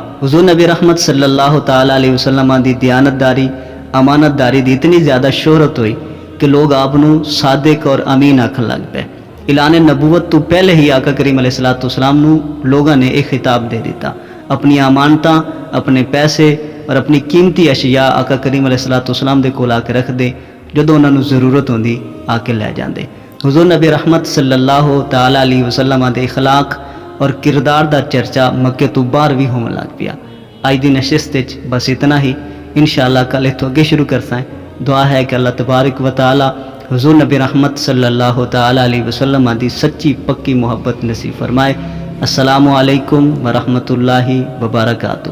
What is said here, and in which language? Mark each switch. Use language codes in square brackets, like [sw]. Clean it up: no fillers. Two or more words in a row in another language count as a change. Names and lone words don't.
[pa] حضور نبی رحمت [ar] صلی اللہ تعالی علیہ وسلم [pa] دی دیانتداری امانت داری دی اتنی زیادہ شہرت ہوئی کہ لوگ آپ نو صادق اور امین آکھن لگ پے. اعلان نبوت تو پہلے ہی آقا کریم [ar] علیہ الصلوۃ والسلام [pa] نو لوگاں نے ایک خطاب دے دیتا. اپنی امانتاں، اپنے پیسے اور اپنی قیمتی اشیاء آقا کریم [ar] علیہ الصلوۃ والسلام [pa] دے کول آ کے رکھ دے، جدوں انہاں نو ضرورت ہوندی آ کے لے جاندے. حضور نبی رحمت [ar] صلی اللہ تعالی علیہ وسلم [pa] دے اخلاق اور کردار دا چرچا مکے تو باہر بھی ہون لگ پیا. اج دی نشست وچ بس اتنا ہی. انشاءاللہ کل تو اگے شروع کرساں. دعا ہے کہ [ar] اللہ تبارک و تعالی [pa] حضور نبی رحمت [ar] صلی اللہ تعالی علیہ وسلم [pa] دی سچی پکی محبت نصیب فرمائے. [ar] السلام علیکم ورحمۃ اللہ وبرکاتہ.